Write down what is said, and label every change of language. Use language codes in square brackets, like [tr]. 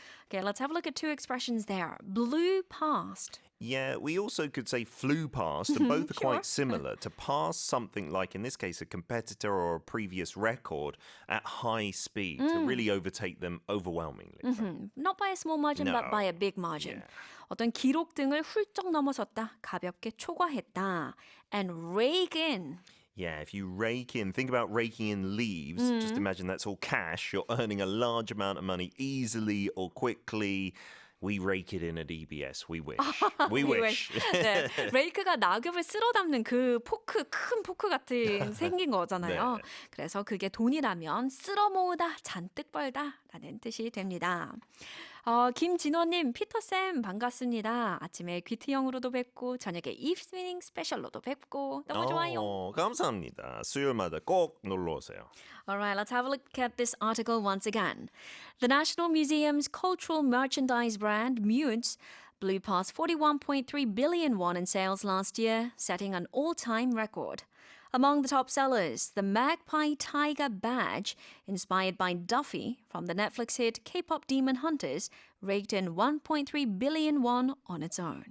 [en] Okay, let's have a look at 2 expressions there. Blew past. Yeah, we also could say flew past, and both are Sure. quite similar. To pass something like, in this case, a competitor or a previous record at high speed, to really overtake them overwhelmingly. Not by a small margin, No. but by a big margin. [ko] 어떤 기록 등을 훌쩍 넘어섰다, 가볍게 초과했다. [en] And rake in. Yeah, if you rake in, think about raking in leaves. Just imagine that's all cash. You're earning a large amount of money easily or quickly. We rake it in at EBS. We wish. We wish. [ko] 네, 레이크가 낙엽을 쓸어 담는 그 포크, 큰 포크 같은 생긴 거잖아요. 네. 그래서 그게 돈이라면 쓸어 모으다, 잔뜩 벌다 라는 뜻이 됩니다. 김진호님, 피터쌤 반갑습니다. 아침에 귀트형으로도 뵙고 저녁에 이브닝 스페셜로도 뵙고 너무 좋아요. 감사합니다. 수요일마다 꼭 놀러 오세요. [en] All right, let's have a look at this article once again. The National Museum's cultural merchandise brand, Mutes, blew past 41.3 billion won in sales last year, setting an all-time record. Among the top sellers, the Magpie Tiger badge, inspired by Duffy from the Netflix hit K-pop Demon Hunters, raked in 1.3 billion won on its own.